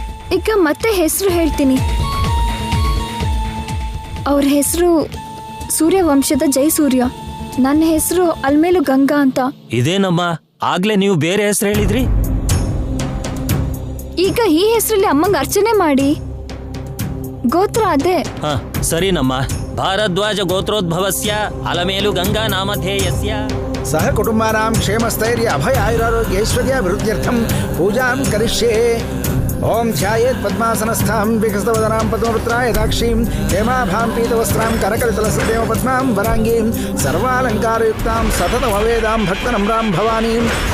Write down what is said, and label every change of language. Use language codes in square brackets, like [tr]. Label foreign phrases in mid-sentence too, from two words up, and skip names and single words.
[kn] ಈಗ ಮತ್ತೆ ಹೆಸರು ಹೇಳ್ತೀನಿ. ಅವ್ರ ಹೆಸರು ಸೂರ್ಯವಂಶದ ಜಯಸೂರ್ಯ. ನನ್ನ ಹೆಸರು ಅಲ್ಮೇಲು ಗಂಗಾ ಅಂತ. ಇದೇನಮ್ಮ, ಆಗ್ಲೇ ನೀವು ಬೇರೆ ಹೆಸರು ಹೇಳಿದ್ರಿ. ಈಗ ಈ ಹೆಸರಲ್ಲಿ ಅಮ್ಮಂಗೆ ಅರ್ಚನೆ ಮಾಡಿ. ಗೋತ್ರ ಅದೇ. ಹ, ಸರಿನಮ್ಮ. [sa] ಭಾರದ್ವಾಜ ಗೋತ್ರೋದ್ಭವಸ್ಯ ಅಲಮೇಲು ಗಂಗಾ ನಾಮಧೇಯಸ್ಯ ಸಹ ಕುಟುಂಬಾನಾಂ ಕ್ಷೇಮಸ್ಥೈರ್ಯ ಅಭಯ ಆಯುರಾರೋಗ್ಯೈಶ್ವರ್ಯ ಅಭಿವೃದ್ಧ್ಯರ್ಥಂ ಪೂಜಾಂ ಕರಿಷ್ಯೆ. ಓಂ ಧ್ಯಾಯೇತ್ ಪದ್ಮಾಸನಸ್ಥಾಂ ವಿಕಸಿತವದನಾಂ ಪದ್ಮಪುತ್ರಾಯ ಯಥಾಕ್ಷೀಂ ಹೇಮಾಭಾಂ ಪೀತವಸ್ತ್ರಾಂ ಕರಕಲಿತಲಸದೇವ ಪದ್ಮಾಂ ವರಾಂಗೀಂ ಸರ್ವಾಲಂಕಾರಯುಕ್ತಾಂ ಸತತಮವೇದಾಂ ಭಕ್ತನಮ್ರಾಂ ಭವಾನೀಂ.